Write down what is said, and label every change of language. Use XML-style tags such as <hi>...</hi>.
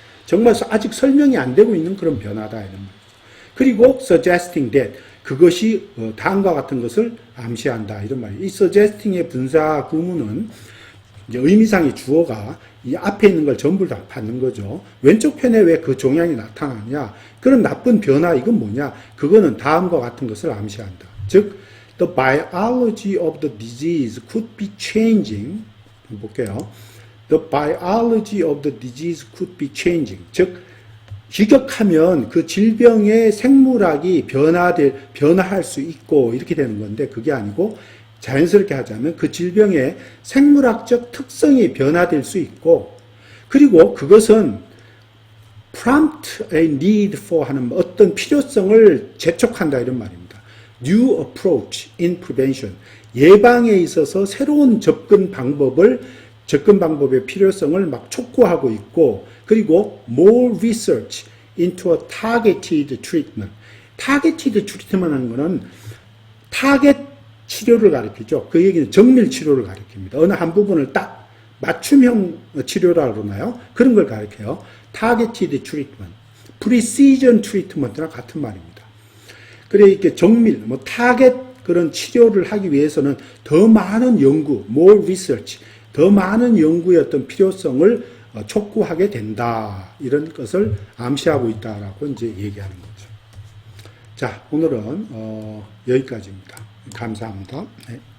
<ko>정말 아직 설명이 안 되고 있는 그런 변화다 이런 말이죠. 그리고</ko> <en>suggesting that,</en> <ko>그것이 다음과 같은 것을 암시한다 이런 말이에요. 이 suggesting의 분사 구문은 이제 의미상의 주어가 이 앞에 있는 걸 전부 다 받는 거죠. 왼쪽 편에 왜 그 종양이 나타나냐? 그런 나쁜 변화 이건 뭐냐? 그거는 다음과 같은 것을 암시한다. 즉,</ko> <en>the biology of the disease could be changing.</en> <ko>볼게요.</ko> <en>The biology of the disease could be changing.</en> <ko>즉, 희격하면 그 질병의 생물학이 변화할 수 있고 이렇게 되는 건데, 그게 아니고 자연스럽게 하자면 그 질병의 생물학적 특성이 변화될 수 있고, 그리고 그것은</ko> <en>prompt a need for</en> <ko>하는 어떤 필요성을 재촉한다 이런 말입니다.</ko> <en>New approach in prevention.</en> <ko>예방에 있어서 새로운 접근 방법의 필요성을 막 촉구하고 있고, 그리고</ko> <en>more research into a targeted treatment.</en> <ko>targeted treatment 하는 거는 타겟 치료를 가리키죠. 그 얘기는 정밀 치료를 가리킵니다. 어느 한 부분을 딱 맞춤형 치료라 그러나요? 그런 걸 가리켜요.</ko> <en>targeted treatment, precision treatment랑</en> <ko>같은 말입니다. 그래 이렇게 정밀, 타겟 그런 치료를 하기 위해서는 더 많은 연구,</ko> <en>more research,</en> <ko>더 많은 연구의 어떤 필요성을 촉구하게 된다. 이런 것을 암시하고 있다라고 이제 얘기하는 거죠. 자, 오늘은 여기까지입니다. 감사합니다. 네.</ko>